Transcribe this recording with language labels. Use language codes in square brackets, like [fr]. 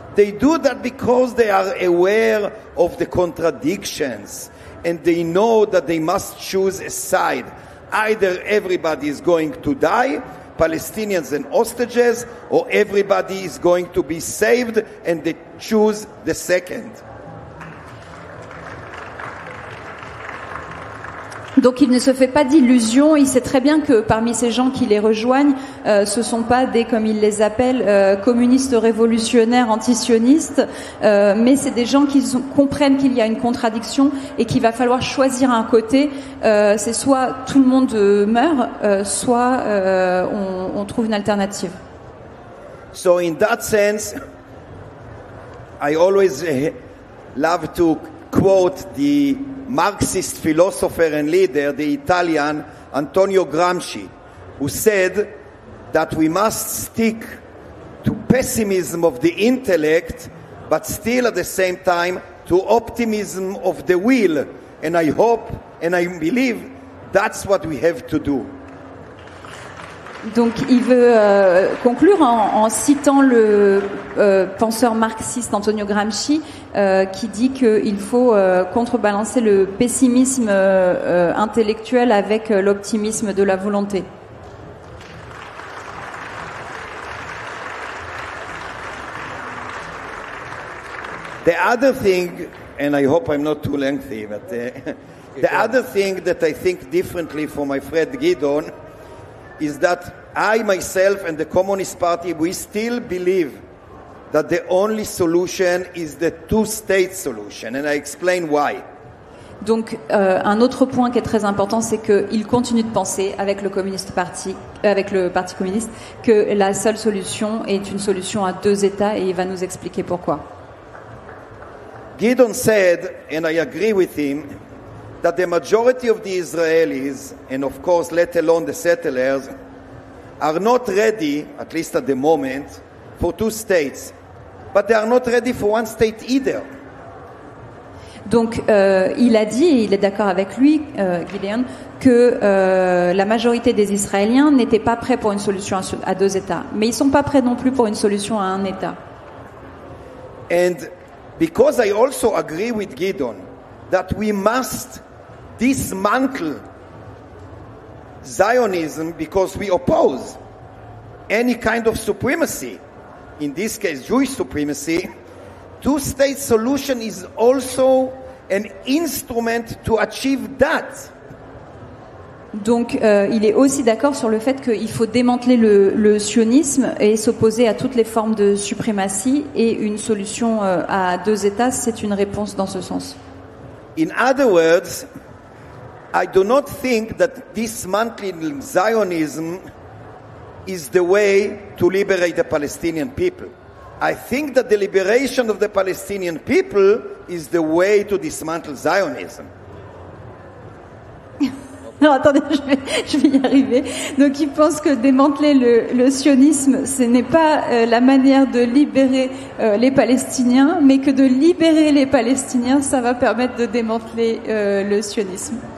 [en] They do that because they are aware of the contradictions and they know that they must choose a side. Either everybody is going to die, Palestinians and hostages, or everybody is going to be saved, and they choose the second. [fr] Donc il ne se fait pas d'illusions, il sait très bien que parmi ces gens qui les rejoignent, ce sont pas des, comme il les appelle, communistes révolutionnaires antisionistes, mais c'est des gens qui comprennent qu'il y a une contradiction et qu'il va falloir choisir un côté. C'est soit tout le monde meurt, soit on trouve une alternative. [en] So in that sense, I always love to quote the Marxist philosopher and leader, the Italian Antonio Gramsci, who said that we must stick to pessimism of the intellect, but still at the same time to optimism of the will. And I hope and I believe that's what we have to do. [fr] Donc il veut conclure en citant le penseur marxiste Antonio Gramsci qui dit qu'il faut contrebalancer le pessimisme intellectuel avec l'optimisme de la volonté. [en] The other thing, and I hope I'm not too lengthy, but the other thing that I think differently from my friend Gideon is that I myself and the Communist Party, we still believe that the only solution is the two-state solution, and I explain why. [fr] Donc un autre point qui est très important, c'est qu'il continue de penser avec le Parti communiste que la seule solution est une solution à deux États, et il va nous expliquer pourquoi. [en] Gideon said, and I agree with him, that the majority of the Israelis, and of course let alone the settlers, are not ready, at least at the moment, for two states. But they are not ready for one state either. [fr] Donc il a dit, et il est d'accord avec lui, Gideon, que la majorité des Israéliens n'étaient pas prêts pour une solution à deux États. Mais ils ne sont pas prêts non plus pour une solution à un État. [en] And because I also agree with Gideon that we must dismantle Zionism because we oppose any kind of supremacy, in this case Jewish supremacy, two-state solution is also an instrument to achieve that. [fr] Donc il est aussi d'accord sur le fait qu'il faut démanteler le sionisme et s'opposer à toutes les formes de suprématie, et une solution à deux États, c'est une réponse dans ce sens. [en] In other words, I do not think that dismantling Zionism is the way to liberate the Palestinian people. I think that the liberation of the Palestinian people is the way to dismantle Zionism. [fr] Alors attendez, je vais y arriver. Donc il pense que démanteler le sionisme, ce n'est pas la manière de libérer les Palestiniens, mais que de libérer les Palestiniens, ça va permettre de démanteler le sionisme.